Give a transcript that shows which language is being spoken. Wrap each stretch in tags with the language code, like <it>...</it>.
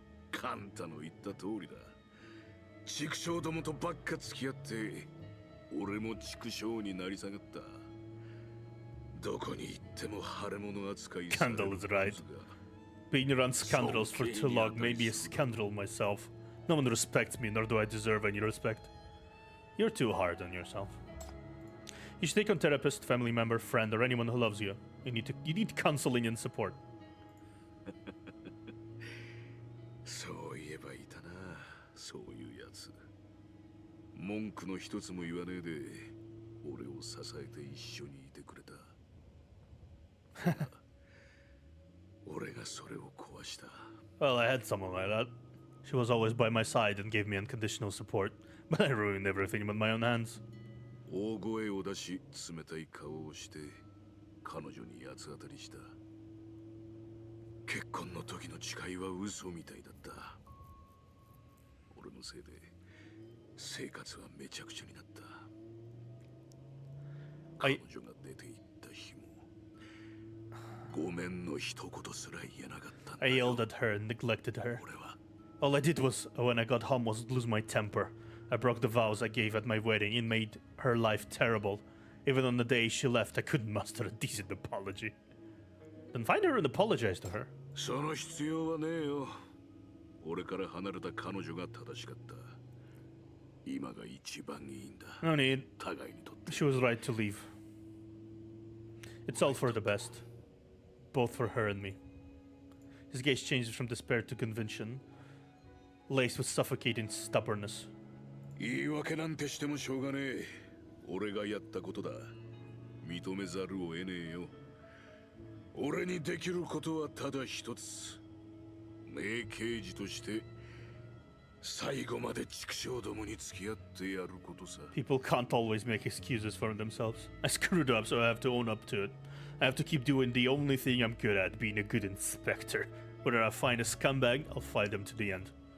<ja>カンタの言った通りだ。畜生どもとばっか付き合って、俺も畜生になり下がった。どこに行っても腫れ物扱いされる。</ja> <en>Candle is right. Being around scoundrels for too long made me a scoundrel myself. No one respects me, nor do I deserve any respect. You're too hard on yourself. You should take on therapist, family member, friend, or anyone who loves you. You need counseling and support.</en> <ja>そういえばいたな、そういうやつ。文句の一つも言わねえで、俺を支えて一緒にいてくれた。俺がそれを壊した。</ja> <en>Well, I had someone like that. She was always by my side and gave me unconditional support, but I ruined everything with my own hands.</en> <ja>大声を出し、冷たい顔をして、彼女に八つ当たりした。結婚の時の誓いは嘘みたいだった。俺のせいで生活はめちゃくちゃになった。彼女が出て行った日も、ごめんの一言すら言えなかったんだ</ja> <en>I</en> <ja>よ。</ja> <en>yelled at her and neglected her.</en> <ja>俺は</ja> <en>All I did was, when I got home, was lose my temper. I broke the vows I gave at my wedding and made her life terrible. Even on the day she left, I couldn't muster a decent apology. Then find her and apologize to her.</en> <ja>その必要はねえよ。俺から離れた彼女が正しかった。今が一番いいんだ。</ja> <en>No need.</en> <ja>互いにとって。</ja> <en>She was right to leave. It's all for the best. Both for her and me. His gaze changed from despair to conviction, laced with suffocating stubbornness.</en> <ja>言い訳なんてしてもしょうがねえ。俺がやったことだ。認めざるを得ねえよ。俺にできることはただ一つ。名刑事として最後まで畜生どもに付き合ってやることさ。</ja> <en>People can't always make excuses for themselves. I screwed up, so I have to own up to it. I have to keep doing the only thing I'm good at, being a good inspector. Whether I find a scumbag, I'll fight them to the end.</en>